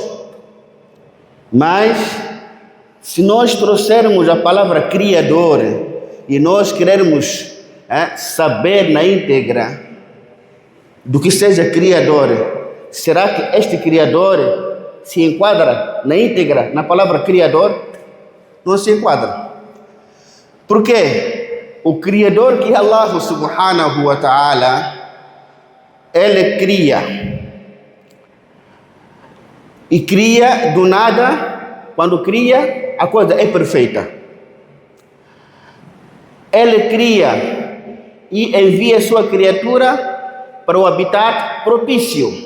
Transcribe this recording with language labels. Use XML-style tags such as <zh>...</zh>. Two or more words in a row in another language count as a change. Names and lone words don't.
<pt>Mas, se nós trouxermos a palavra Criador e nós queremos saber na íntegra do que seja Criador, será que este Criador se enquadra na íntegra na palavra Criador? Não se enquadra. Por quê? O Criador que é</pt> <ar>الله سبحانه وتعالى,</ar> <pt>Ele cria. E cria do nada. Quando cria, a coisa é perfeita. Ele cria e envia sua criatura para o habitat propício.</pt>